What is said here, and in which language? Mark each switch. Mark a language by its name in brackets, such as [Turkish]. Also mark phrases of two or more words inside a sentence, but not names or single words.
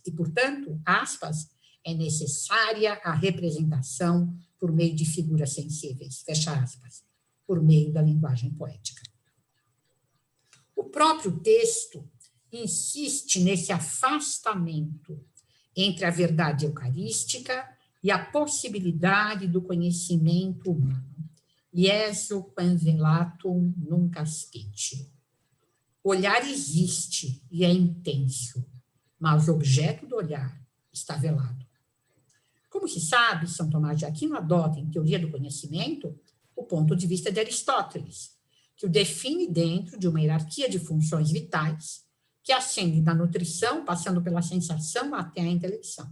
[Portuguese] E, portanto, aspas, é necessária a representação por meio de figuras sensíveis, fecha aspas, por meio da linguagem poética. O próprio texto insiste nesse afastamento entre a verdade eucarística e a possibilidade do conhecimento humano. [Latin] Iesu quam velatum nunc aspitio. [Portuguese] O olhar existe e é intenso, mas o objeto do olhar está velado. Como se sabe, São Tomás de Aquino adota, em Teoria do Conhecimento, o ponto de vista de Aristóteles, que o define dentro de uma hierarquia de funções vitais que ascende da nutrição, passando pela sensação até a intelecção.